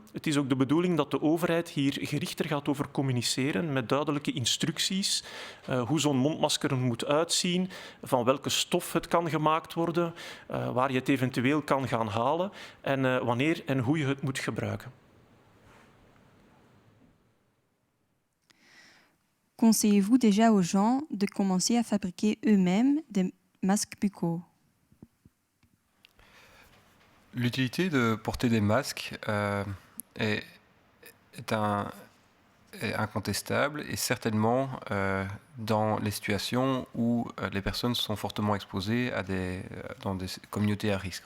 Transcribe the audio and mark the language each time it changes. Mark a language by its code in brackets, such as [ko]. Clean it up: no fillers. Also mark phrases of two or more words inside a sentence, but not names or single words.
[nl] Het is ook de bedoeling dat de overheid hier gerichter gaat over communiceren met duidelijke instructies. Hoe zo'n mondmasker er moet uitzien, van welke stof het kan gemaakt worden, waar je het eventueel kan gaan halen en wanneer en hoe je het moet gebruiken. [fr] Conseillez-vous déjà aux gens de commencer à fabriquer eux-mêmes des masques buccaux? L'utilité de porter des masques est incontestable et certainement dans les situations où les personnes sont fortement exposées dans des communautés à risque.